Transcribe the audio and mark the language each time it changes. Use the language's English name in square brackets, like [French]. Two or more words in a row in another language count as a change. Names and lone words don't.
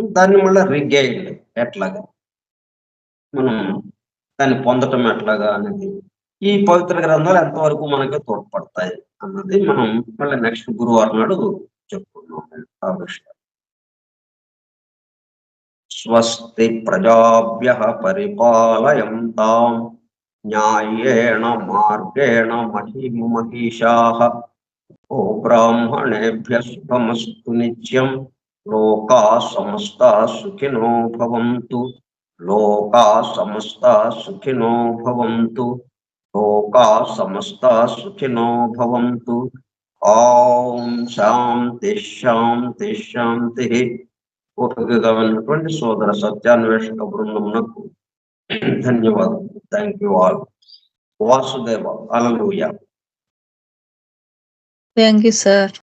[Telugu] దాన్ని మళ్ళీ రిగైడ్ ఎట్లాగా మనం దాన్ని పొందటం ఎట్లాగా అనేది ఈ పవిత్ర గ్రంథాలు ఎంతవరకు మనకి తోడ్పడతాయి అన్నది మనం మళ్ళీ నెక్స్ట్ గురువారం నాడు చెప్పుకున్నాం ఆ విషయం. [Sanskrit] स्वस्ति प्रजाभ्यः परिपालयन्तां न्यायेण मार्गेण महिषाः ओ ब्राह्मणेभ्यः शुभमस्तु नित्यं लोकाः समस्ताः सुखिनो भवन्तु लोकाः समस्ताः सुखिनो भवन्तु लोकाः समस्ताः सुखिनो भवन्तु. ओं शान्ति शान्ति शान्ति. [Telugu] ఓపికగా ఉన్నటువంటి సోదర సత్యాన్వేషక బృందమునకు ధన్యవాదాలు. [English] thank you all. వాసుదేవ. హల్లెలూయా. Thank you, sir.